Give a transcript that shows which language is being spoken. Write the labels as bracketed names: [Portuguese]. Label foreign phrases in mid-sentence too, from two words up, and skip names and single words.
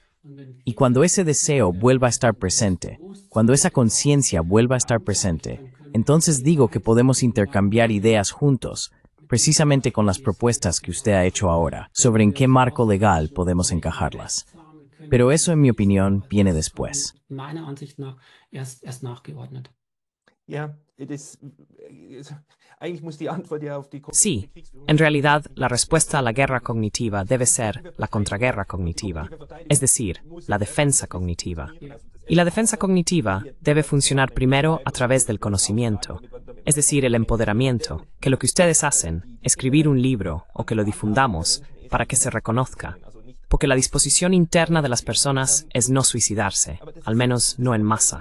[Spanish] Y cuando ese deseo vuelva a estar presente, cuando esa conciencia vuelva a estar presente, Entonces digo que podemos intercambiar ideas juntos, precisamente con las propuestas que usted ha hecho ahora, sobre en qué marco legal podemos encajarlas. Pero eso, en mi opinión, viene después. [German] Meiner Ansicht nach erst nachgeordnet. [Spanish] Sí, en realidad la respuesta a la guerra cognitiva debe ser la contraguerra cognitiva, es decir, la defensa cognitiva. Y la defensa cognitiva debe funcionar primero a través del conocimiento, es decir, el empoderamiento, que lo que ustedes hacen, escribir un libro o que lo difundamos para que se reconozca, porque la disposición interna de las personas es no suicidarse, al menos no en masa.